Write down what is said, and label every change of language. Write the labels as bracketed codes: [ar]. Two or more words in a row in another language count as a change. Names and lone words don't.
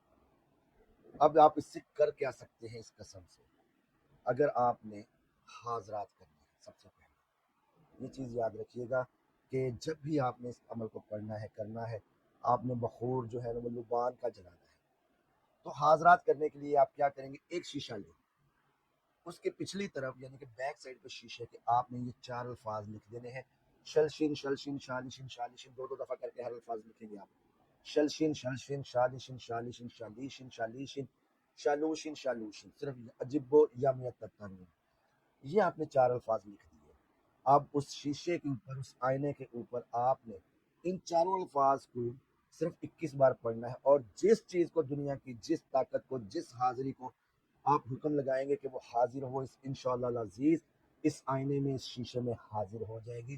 [ur] اب آپ اس سے کر کیا سکتے ہیں؟ اس قسم سے اگر آپ نے حاضرات کرنی ہے، سب سے پہلے یہ چیز یاد رکھیے گا کہ جب بھی آپ نے اس عمل کو پڑھنا ہے کرنا ہے، آپ نے بخور جو ہے وہ لبان کا جلانا ہے۔ تو حاضرات کرنے کے لیے آپ کیا کریں گے، ایک شیشہ لیں، اس کے پچھلی طرف یعنی کہ [en] back side [ur] پہ شیشے کے آپ نے یہ 4 الفاظ لکھ دینے ہیں، شلشن شلشن، شالشن شالشن، 2 دفعہ کر کے ہر الفاظ لکھیں گے آپ۔ शलशिन शलशिन शालिशिन शालिशिन शालिशिन शालिशिन शालूशिन शालूशिन, सिर्फ अजिब्बो यम यततरून। یہ آپ نے 4 الفاظ لکھ دیے. اب اس شیشے کے اوپر، اس آئینے کے اوپر آپ نے ان چاروں الفاظ کو صرف 21 بار پڑھنا ہے، اور جس چیز کو، دنیا کی جس طاقت کو، جس حاضری کو آپ حکم لگائیں گے کہ وہ حاضر ہو، اس انشاءاللہ عزیز اس آئینے میں، اس شیشے میں حاضر ہو جائے گی.